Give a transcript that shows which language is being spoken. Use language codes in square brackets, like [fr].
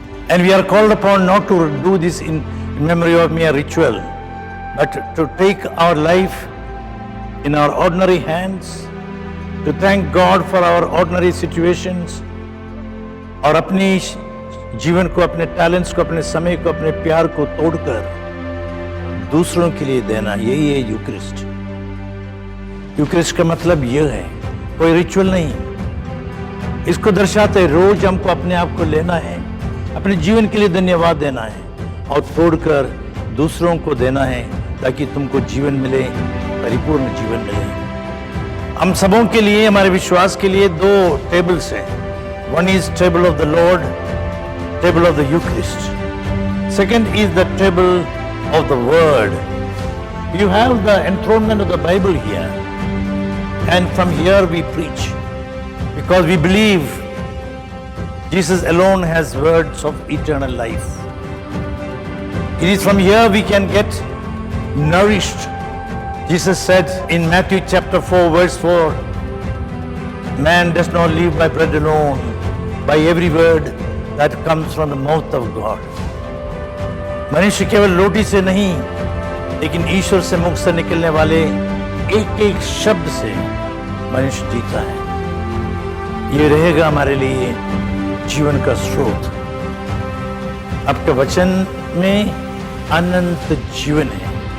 [en] And we are called upon not to do this in memory of mere ritual, but to take our life in our ordinary hands, to thank God for our ordinary situations, [hi] और अपनी जीवन को, अपने talents को, अपने समय को, अपने प्यार को तोड़कर दूसरों के लिए देना, यही है यूक्रिस्ट। यूक्रिस्ट का मतलब यह है, कोई रिचुअल नहीं। इसको दर्शाते रोज हमको अपने आप को लेना है, अपने जीवन के लिए धन्यवाद देना है और तोड़कर दूसरों को देना है, ताकि तुमको जीवन मिले, परिपूर्ण जीवन मिले। हम सबों के लिए, हमारे विश्वास के लिए 2 टेबल्स हैं। [en] One is table of the Lord, table of the Eucharist. Second is the table of the Word. You have the enthronement of the Bible here, and from here we preach, because we believe Jesus alone has words of eternal life. It is from here we can get nourished. Jesus said in Matthew chapter 4 verse 4, Man does not live by bread alone, by every word that comes from the mouth of God. [hi] मनुष्य केवल रोटी से नहीं, लेकिन ईश्वर से मुख से निकलने वाले एक एक शब्द से मनुष्य जीता है। ये रहेगा हमारे लिए जीवन का स्रोत। आपके वचन में अनंत जीवन है।